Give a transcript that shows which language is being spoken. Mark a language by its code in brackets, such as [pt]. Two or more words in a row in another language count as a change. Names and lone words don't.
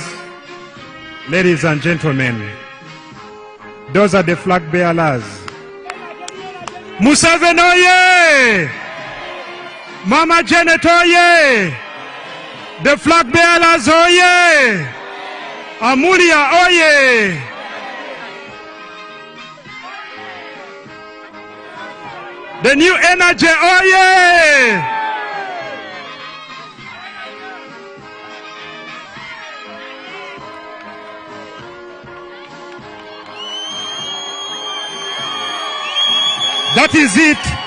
[en] Ladies and gentlemen, those are the flag bearers. Museveni oye! Mama Janet oye! The flag bearers oye! Amuria oye! The new energy oye! That is it.